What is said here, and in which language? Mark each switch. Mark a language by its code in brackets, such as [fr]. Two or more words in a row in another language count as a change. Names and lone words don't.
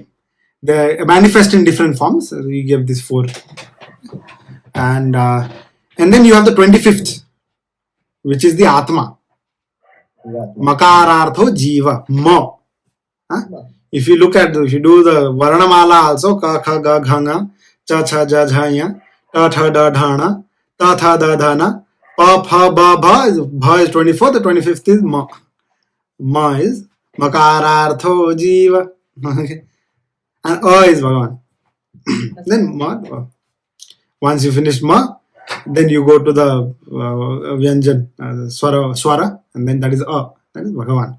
[en] They manifest in different forms. So you give these 4. And then you have the 25th, which is the Atma. [sa] Makarartho Jiva. Ma. [en] If you do the Varnamala also, [sa] Ka, Kha, Ga, Ghanga, Cha, Cha, Ja, Jhaya, Ta, Tha, Da, Dhana, Ta, Tha, Da, Dhana, Pa, Pha, Ba, Bha. [en] Bha is 24, the 25th is Ma. Ma is [sa] Makarartho Jiva. [en] Okay. And is Bhagavan. Then Ma. Once you finish Ma, then you go to the Vyanjan, Swara, and then that is That is Bhagavan.